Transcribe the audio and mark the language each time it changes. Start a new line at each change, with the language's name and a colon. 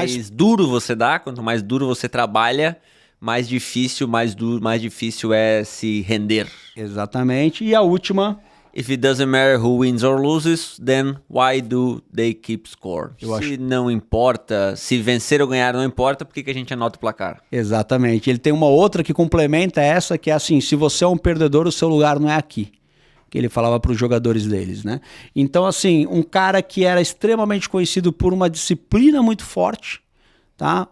Portuguese: duro você dá, quanto mais duro você trabalha, mais difícil é se render. Exatamente. E a última.
English: If it doesn't matter who wins or loses, then why do they keep score?
Portuguese: Não importa, se vencer ou ganhar não importa, por que a gente anota o placar? Exatamente. Ele tem uma outra que complementa essa, que é assim, se você é um perdedor, o seu lugar não é aqui. Que ele falava para os jogadores deles, né? Então, assim, um cara que era extremamente conhecido por uma disciplina muito forte, tá?